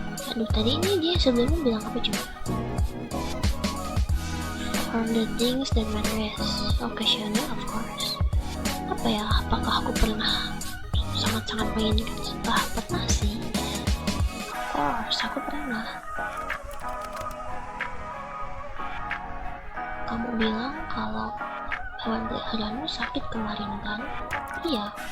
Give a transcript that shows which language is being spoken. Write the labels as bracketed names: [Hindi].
[Indonesian] Aduh, tadi ini dia sebelumnya bilang apa coba? [English] For the things that matter, yes, occasionally of course. [Indonesian] Apa ya, apakah aku pernah sangat-sangat menginginkan? Pernah sih, [English] of course [Indonesian] aku pernah. Kamu bilang kalau hewan peliharaanmu sakit kemarin kan? Iya.